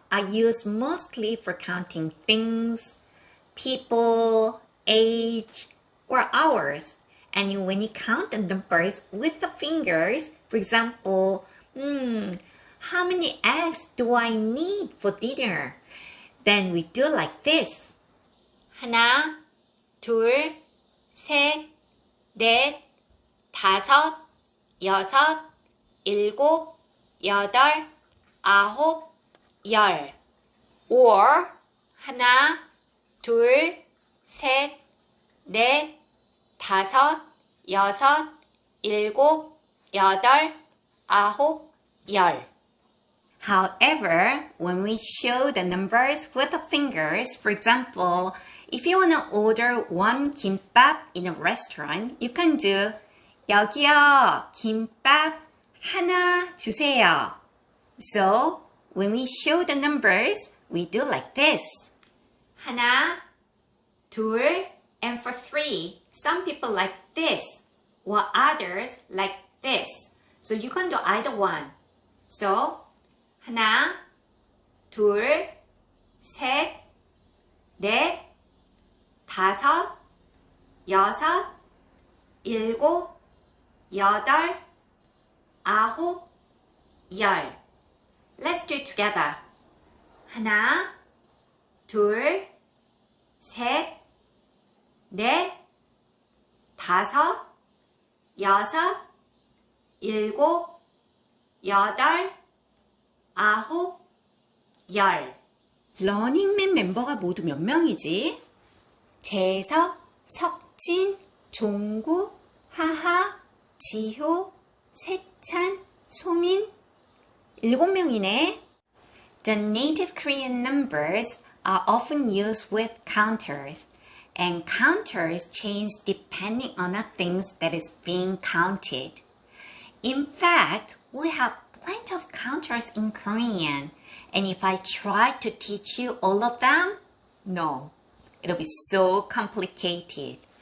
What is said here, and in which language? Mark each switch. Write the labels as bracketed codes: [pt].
[en] are used mostly for counting things, people, age, or hours. And when you count the numbers with the fingers, for example, how many eggs do I need for dinner? Then we do like this. [ko] 하나, 둘, 셋, 넷, 다섯, 여섯, 일곱, 여덟, 아홉, 열. Or 하나, 둘, 셋, 넷, 다섯, 여섯, 일곱, 여덟, 아홉, 열. [en] However, when we show the numbers with the fingers, for example, if you want to order one kimbap in a restaurant, you can do [ko] 여기요, 김밥 하나 주세요. [en] So, when we show the numbers, we do like this. [ko] 하나, 둘, [en] and for three, some people like this, while others like this. So you can do either one. [ko] So, 하나, 둘, 셋, 넷, 다섯, 여섯, 일곱, 여덟, 아홉, 열. [en] Let's do it together. [ko] 하나, 둘, 셋, 넷, 다섯, 여섯, 일곱, 여덟, 아홉, 열. 러닝맨 멤버가 모두 몇 명이지? 재석, 석진, 종구, 하하, 지효, 세찬, 소민, 7명이네. [en] The native Korean numbers are often used with counters, and counters change depending on the things that is being counted. In fact, we have plenty of counters in Korean, and if I try to teach you all of them, no, it'll be so complicated.